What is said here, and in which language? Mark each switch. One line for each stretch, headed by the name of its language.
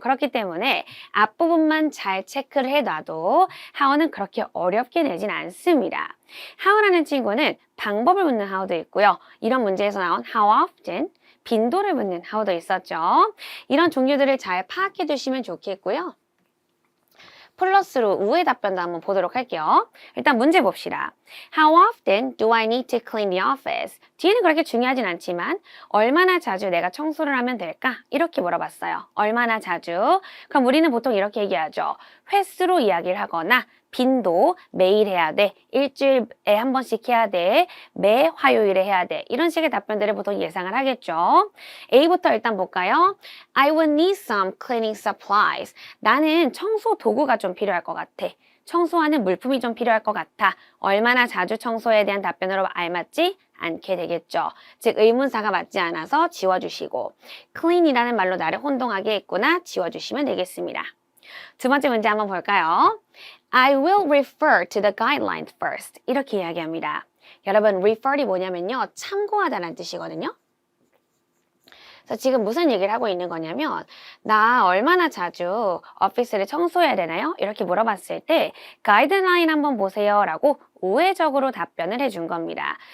Korean: 그렇기 때문에 앞부분만 잘 체크를 해놔도 how는 그렇게 어렵게 내진 않습니다. how라는 친구는 방법을 묻는 how도 있고요. 이런 문제에서 나온 how often, 빈도를 묻는 how도 있었죠. 이런 종류들을 잘 파악해 두시면 좋겠고요. 플러스로 우회 답변도 한번 보도록 할게요. 일단 문제 봅시다.
English: How often do I need to clean the office?
Korean: 뒤에는 그렇게 중요하진 않지만 얼마나 자주 내가 청소를 하면 될까? 이렇게 물어봤어요. 얼마나 자주? 그럼 우리는 보통 이렇게 얘기하죠. 횟수로 이야기를 하거나 빈도, 매일 해야 돼, 일주일에 한 번씩 해야 돼, 매 화요일에 해야 돼. 이런 식의 답변들을 보통 예상을 하겠죠. A부터 일단 볼까요?
English: I will need some cleaning supplies.
Korean: 나는 청소 도구가 좀 필요할 것 같아. 청소하는 물품이 좀 필요할 것 같아. 얼마나 자주 청소에 대한 답변으로 알맞지 않게 되겠죠. 즉 의문사가 맞지 않아서 지워주시고 clean이라는 말로 나를 혼동하게 했구나 지워주시면 되겠습니다. 두 번째 문제 한번 볼까요?
English: I will refer to the guidelines first.
Korean: 이렇게 이야기합니다. 여러분, refer이 뭐냐면요. 참고하다라는 뜻이거든요. 그래서 지금 무슨 얘기를 하고 있는 거냐면 나 얼마나 자주 오피스를 청소해야 되나요? 이렇게 물어봤을 때 가이드라인 한번 보세요 라고 우회적으로 답변을 해준 겁니다.